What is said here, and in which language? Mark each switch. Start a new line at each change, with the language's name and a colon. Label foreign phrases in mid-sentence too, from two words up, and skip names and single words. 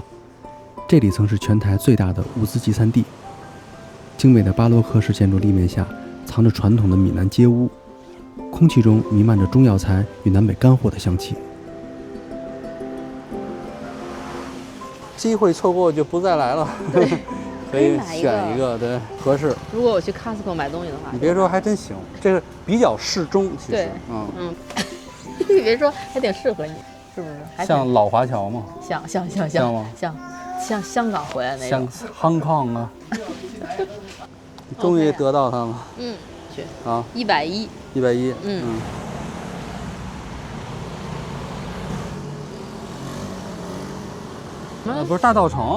Chinese: 這裡曾是全台最大的物資集散地，精美的巴洛克式建築立面下，藏着傳統的閩南街屋，空氣中彌漫着中藥材與南北乾貨的香氣。機會錯過就不再來了。對，可以選一個，對，合適。如果我去 Costco 買東西的話，你別說，還真行，這個比較適中，其實。對，你別說，還挺適合你，是不是？像老華僑嗎？像嗎？像香港回來那種。像 Hong Kong 啊。終於得到它了。去。啊。 110。 110。不是大稻埕。